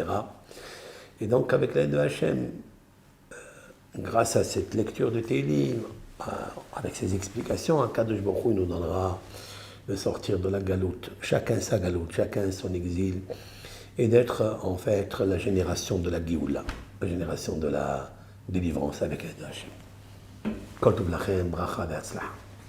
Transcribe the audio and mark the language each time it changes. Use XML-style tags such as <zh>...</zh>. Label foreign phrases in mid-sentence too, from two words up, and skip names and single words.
<fr>Et donc, avec l'aide de Hachem, grâce à cette lecture de Télim, avec ces explications,</fr> <he>קדוש ברוך הוא</he> <fr>nous donnera de sortir de la galoute, chacun sa galoute, chacun son exil, et d'être en fait la génération de la Géoula, la génération de la délivrance avec l'aide de Hachem.</fr> <he>כל טוב לכם, ברכה והצלחה.</he>